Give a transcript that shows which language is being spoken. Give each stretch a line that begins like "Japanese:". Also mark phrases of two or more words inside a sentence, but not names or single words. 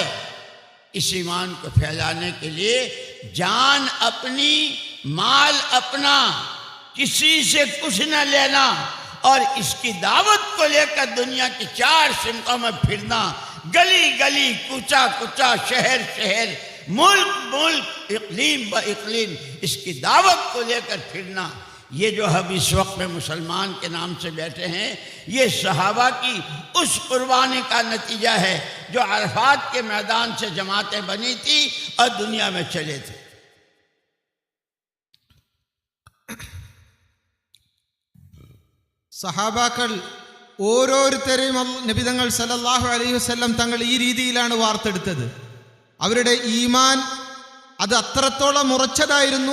Urdu: اس ایمان کو پھیلانے کے لیے جان اپنی، مال اپنا، کسی سے کچھ نہ لینا، اور اس کی دعوت کو لے کر دنیا کی 4 سمتوں میں پھرنا، گلی گلی، کوچا کوچا، شہر شہر، ملک اقلیم با اقلیم، اس کی دعوت کو لے کر پھرنا. یہ جو ہم اس وقت میں مسلمان کے نام سے بیٹھے ہیں، یہ صحابہ کی اس قربانی کا نتیجہ ہے جو عرفات کے میدان سے جماعتیں بنی تھی اور دنیا میں چلے تھے.
Malayalam: സഹാബാക്കൾ ഓരോരുത്തരെയും നബി തങ്ങൾ
Arabic: صلى الله عليه وسلم
Malayalam: തങ്ങൾ ഈ രീതിയിലാണ് വാർത്തെടുത്തത്. അവരുടെ ഈമാൻ അത് അത്രത്തോളം ഉറച്ചതായിരുന്നു.